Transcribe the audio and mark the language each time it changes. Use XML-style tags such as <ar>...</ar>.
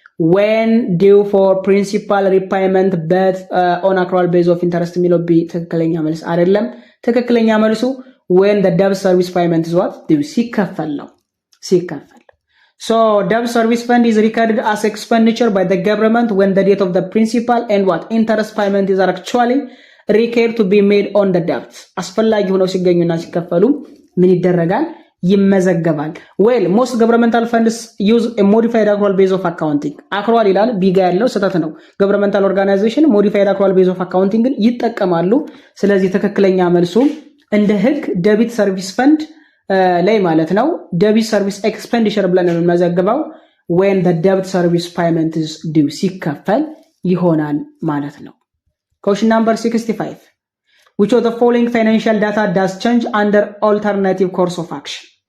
<en>when due for principal repayment but on accrual base of interest</en> <am>የሚለው ቢ ትክክለኛ መልስ አይደለም። ትክክለኛ መልሱ</am> <en>when the debt service payment is what due</en> <am>ሲከፈል ነው።</am> <en>So debt service fund is recorded as expenditure by the government when the date of the principal and what interest payment is actually required to be made on the debt.</en> <am>አስፈላጊ ሆነው ሲገኙና ሲከፈሉ ምን ይደረጋል?</am> <en>ይመዘገባል። well most governmental funds use a modified accrual base of accounting. accrual</en> <am>ይላል ቢጋ ያለው ስህተት ነው።</am> <en>governmental organization modified accrual base of accounting</en> <am>ግን ይጠቀማሉ። ስለዚህ ትክክለኛ መልሱ እንደ ህግ</am> <en>debit service fund ላይ ማለት ነው debit service expenditure</en> <am>ብለን የምንመዘግበው</am> <en>when the debt service payment is due</en> <am>ሲከፈል ይሆናል ማለት ነው።</am> <en>question number 65 which of the following financial data does change under alternative course of action?</en>